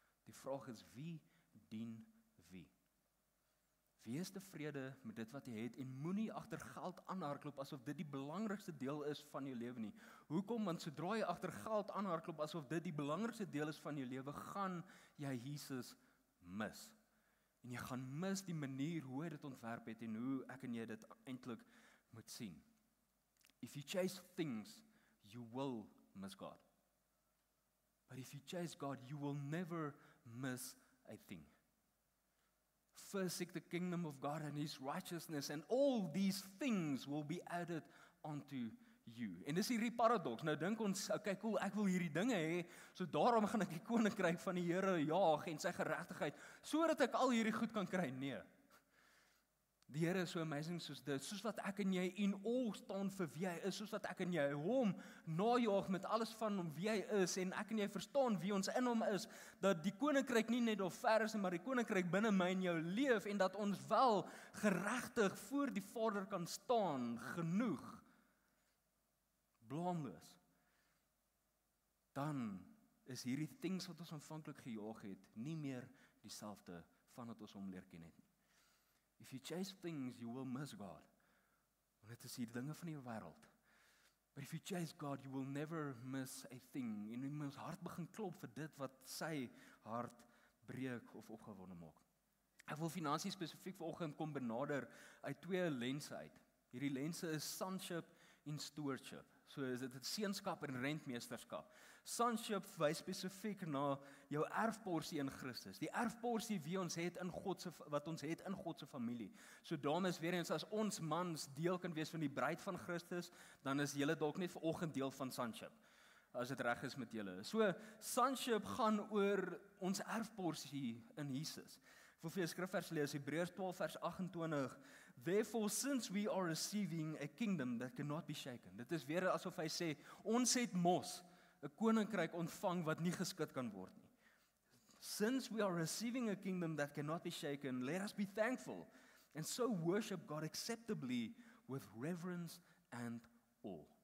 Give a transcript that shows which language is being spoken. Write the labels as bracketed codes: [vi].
[af] Die vraag is, wie dien wie? Wie is tevrede met dit wat jy het en moenie agter geld aanhardloop asof dit die belangrikste deel is van jou lewe nie. Hoekom? Want sodra jy agter geld aanhardloop asof dit die belangrikste deel is van jou lewe, gaan jy Jesus mis. En jy gaan mis die manier hoe hy dit ontwerp het en hoe ek en jy dit eintlik moet sien. [en] If you chase things, you will miss God. But if you chase God, you will never miss a thing. First seek the kingdom of God and His righteousness, and all these things will be added onto you. [af] En dis hierdie paradoks. Nou dink ons, okay, cool, ek wil hierdie dinge hê, so daarom gaan ek die koninkryk van die Here jaag en sy geregtigheid, sodat ek al hierdie goed kan kry. Nee. Die Here is so amazing soos dit, soos wat ek en jy [en] in awe [af] staan vir wie hy is, soos wat ek en jy hom najaag met alles van hom wie hy is, en ek en jy verstaan wie ons in hom is, dat die koninkryk nie net daar ver is, maar die koninkryk binne my en jou leef, en dat ons wel geregtig voor die Vader kan staan, genoeg, blaamloos. Dan is hierdie things wat ons aanvanklik gejaag het, nie meer dieselfde vandat ons hom leer ken het nie. [en] If you chase things, you will miss God. [af] Want dit is die dinge van die wêreld. [en] But if you chase God, you will never miss a thing. [af] En ons hart begin klop vir dit wat sy hart breek of opgewonde maak. Ek wil finansies spesifiek vanoggend kom benader uit twee lense uit. Hierdie lense is sonship en stewardship. So is dit seunskap en rentmeesterskap. Sonship wys spesifiek na jou erfporsie in Christus. Die erfporsie wie ons het in wat ons het in God se familie. So dames, weer eens, as ons mans deel kan wees van die bruid van Christus, dan is julle dalk net vanoggend deel van sonship, as dit reg is met julle. So sonship gaan oor ons erfporsie in Jesus. Ek wil vir jou 'n skrifvers lees, Hebreërs 12 vers 28. [en] Therefore, since we are receiving a kingdom that cannot be shaken. [af] Dit is weer asof hy sê, ons het mos 'n koninkryk ontvang wat nie geskit kan word nie. [en] Since we are receiving a kingdom that cannot be shaken, let us be thankful and so worship God acceptably with reverence and awe.